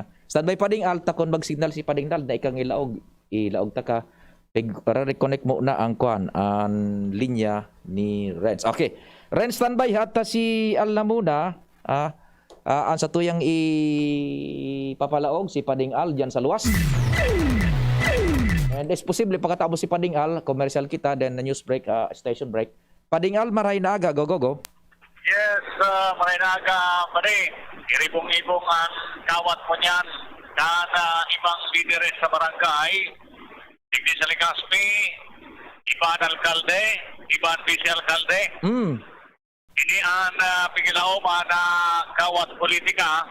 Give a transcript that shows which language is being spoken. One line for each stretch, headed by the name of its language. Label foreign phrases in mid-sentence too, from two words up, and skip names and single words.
Bikol: Standby Pading Al takon mag-signal si Pading Dal na ikang ilaog ta ka. Para reconnect mo na ang linya ni Renz. Okay. Renz, standby hata si Al na muna. Ang sa tuyang ipapalaog si Pading Al dyan sa luwas.
English: And it's posible
Bikol: pagkatapos si Pading Al,
English: commercial kita, then the news break, station break.
Bikol: Pading Al, maray na aga.
English: Go, go, go. Yes,
Bikol: maray na aga, Pading. Iribong-ibong ang kawat mo niyan. Ibang lideres sa barangay. Digdi sa Ligaspi, Iban Alcalde, Iban Vice Alcalde. Ini ang pigilauman na kawat politika.